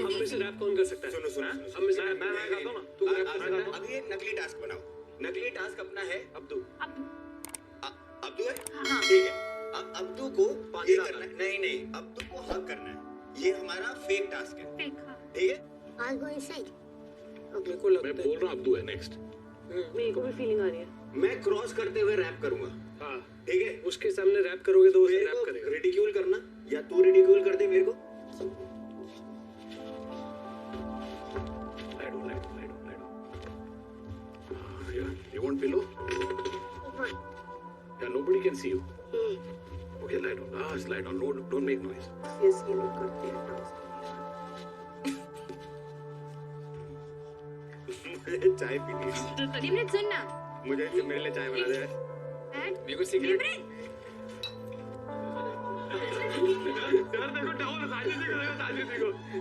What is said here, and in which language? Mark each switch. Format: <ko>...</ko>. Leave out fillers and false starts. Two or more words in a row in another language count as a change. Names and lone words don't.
<hi>हम में से रैप कौन कर सकता है? सुनो हम में से मैं गाता हूँ ना, तू रैप कर सकता है। अब ये नकली टास्क बनाओ। नकली टास्क अपना है अब्दू है। ठीक है, अब अब्दू को ये करना है। नहीं, अब्दू को हक करना है। ये हमारा</hi> <en>fake task</en> <hi>है। ठीक है,</hi> <en>I'll go inside.</en> <hi>मैं बोल रहा हूँ अब्दू है नेक्स्ट। मेरे को भी फीलिंग आ रही है। मैं क्रॉस करते हुए रैप करूंगा। हाँ, ठीक है, उसके सामने रैप करोगे तो वो मेरे रैप को करेगा। रिडिक्यूल करना या तू रिडिक्यूल कर दे मेरे को।</hi> <en>You want pillow? Yeah, nobody can see you. Okay, lie down. Lie down. No, don't make noise. Yes,</en> <hi>ये लोग करते हैं टास्क। चाय पीनी है। निमृत सुन ना। मुझे मेरे लिए चाय बना दे। मेरे को सिगरेट। यार देखो डाउन साजिद को।</hi>